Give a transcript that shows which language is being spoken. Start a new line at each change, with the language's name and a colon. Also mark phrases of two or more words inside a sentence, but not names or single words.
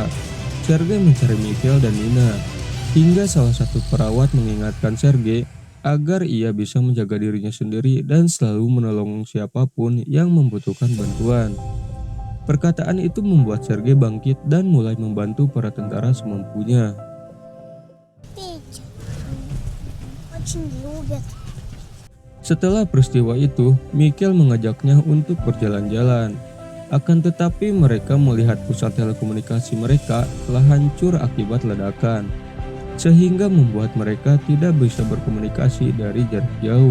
Indonesian: Sergei mencari Mikhail dan Nina, hingga salah satu perawat mengingatkan Sergei agar ia bisa menjaga dirinya sendiri dan selalu menolong siapapun yang membutuhkan bantuan. Perkataan itu membuat Sergei bangkit dan mulai membantu para tentara semampunya.
Russian: Петя. Очень любят.
Indonesian: Setelah peristiwa itu, Mikhail mengajaknya untuk berjalan-jalan. Akan tetapi mereka melihat pusat telekomunikasi mereka telah hancur akibat ledakan, sehingga membuat mereka tidak bisa berkomunikasi dari jarak jauh.